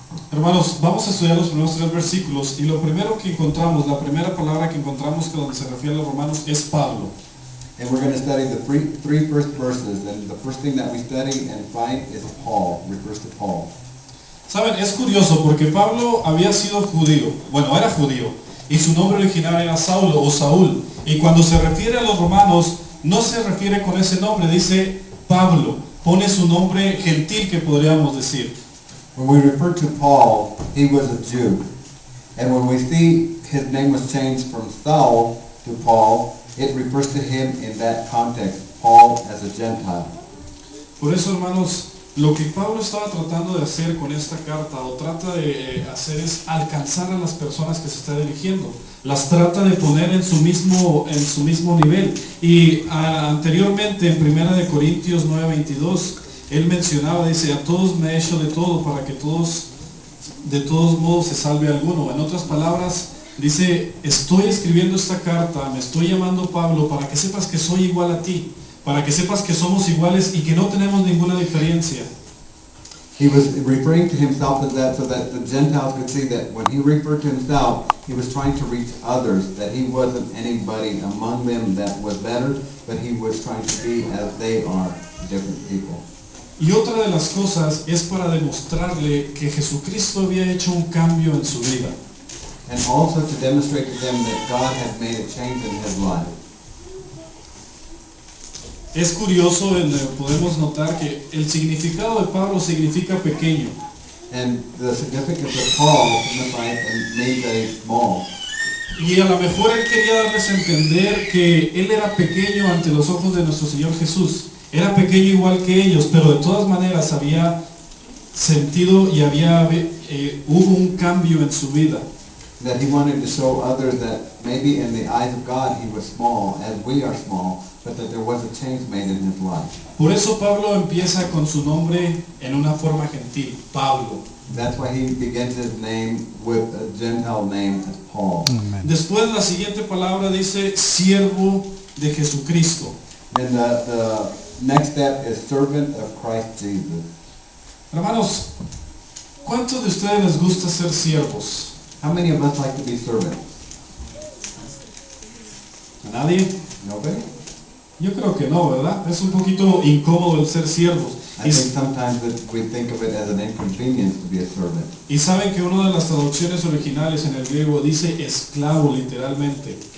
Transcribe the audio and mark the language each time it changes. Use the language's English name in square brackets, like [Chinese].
[Spanish] Hermanos, vamos a estudiar los primeros 3 versículos y lo primero que encontramos, la primera palabra que encontramos que donde se refiere a los romanos es Pablo. [English] And we're going to study the three first verses, and the first thing that we study and find is Paul, refers to Paul. [Spanish] Saben, es curioso porque Pablo había sido judío, bueno, era judío, y su nombre original era Saulo o Saúl, y cuando se refiere a los romanos, no se refiere con ese nombre, dice Pablo, pone su nombre gentil, que podríamos decir. [English] When we refer to Paul, he was a Jew. And when we see his name was changed from Saul to Paul, it refers to him in that context, Paul as a Gentile. [Spanish] Por eso, hermanos, lo que Pablo estaba tratando de hacer con esta carta, o trata de hacer, es alcanzar a las personas que se está dirigiendo. Las trata de poner en su mismo nivel. Y anteriormente, en 1 Corintios 9:22, él mencionaba, dice, a todos me he hecho de todo para que de todos modos se salve alguno. En otras palabras, dice, estoy escribiendo esta carta, me estoy llamando Pablo para que sepas que soy igual a ti, para que sepas que somos iguales y que no tenemos ninguna diferencia. [English] He was referring to himself as that so that the Gentiles could see that when he referred to himself, he was trying to reach others, that he wasn't anybody among them that was better, but he was trying to be as they are, different people. [Spanish] Y otra de las cosas es para demostrarle que Jesucristo había hecho un cambio en su vida. [English] And also to demonstrate to them that God had made a change in his life. [Spanish] Es curioso, podemos notar que el significado de Pablo significa pequeño. [English] And the significance of Paul signified and means that he's small. [Spanish] Y a lo mejor él quería darles a entender que él era pequeño ante los ojos de nuestro Señor Jesús. Era pequeño igual que ellos, pero de todas maneras había sentido y hubo un cambio en su vida. [English] That he wanted to show others that maybe in the eyes of God he was small, as we are small, but that there was a change made in his life. [Spanish] Por eso Pablo empieza con su nombre en una forma gentil, Pablo. [English] That's why he begins his name with a Gentile name as Paul. [Spanish] Después la siguiente palabra dice siervo de Jesucristo. [English] Then the next step is servant of Christ Jesus. [Spanish] Hermanos, ¿cuántos de ustedes les gusta ser siervos? [English] How many of us like to be servants? [Spanish] ¿A nadie? [English] Nobody? [Spanish] Yo creo que no, ¿verdad? Es un poquito incómodo el ser siervos. [English] I think sometimes that we think of it as an inconvenience to be a servant. [Spanish] Y saben que una de las traducciones originales en el griego dice esclavo literalmente.